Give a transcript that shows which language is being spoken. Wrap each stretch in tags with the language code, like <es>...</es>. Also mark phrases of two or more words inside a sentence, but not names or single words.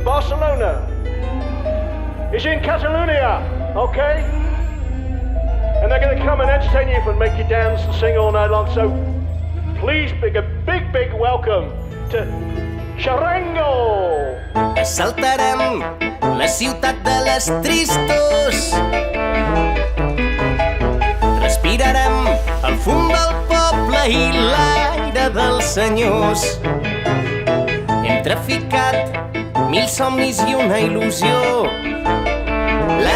<en>Barcelona. He's in Catalonia, okay? And they're going to come and entertain you and make you dance and sing all night long. So please, a big welcome to Charango.</en> <ca>Assaltarem la ciutat de les tristos. Respirarem el fum del poble i l'aire dels senyors. Hem traficat 1000 somnis i una il·lusió.</ca>